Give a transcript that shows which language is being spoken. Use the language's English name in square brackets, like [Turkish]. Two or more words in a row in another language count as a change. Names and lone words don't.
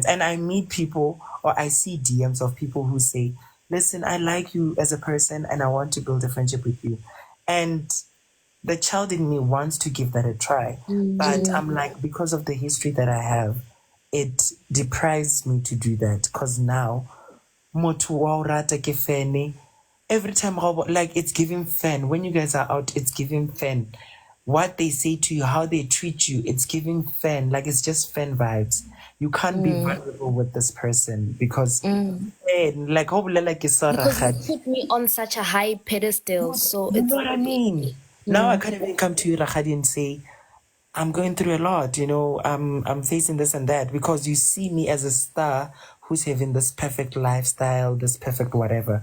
[English] And I meet people or I see DMs of people who say, listen, I like you as a person and I want to build a friendship with you. And the child in me wants to give that a try. But I'm like, because of the history that I have, it deprives me to do that. Because now, [Southern Sotho] motho wa o rata ke fene. [English] Every time, like, it's giving fan. When you guys are out, it's giving fan. What they say to you, how they treat you, it's giving fan. Like, it's just fan vibes. You can't be vulnerable with this person because, like, [Southern Sotho] ho bolela ke sa [English] Because you rakgadi. put me on such a high pedestal, so You know what I mean? Now I can't even come to you, Rakhadi, and say, I'm going through a lot, I'm facing this and that because you see me as a star who's having this perfect lifestyle, this perfect whatever.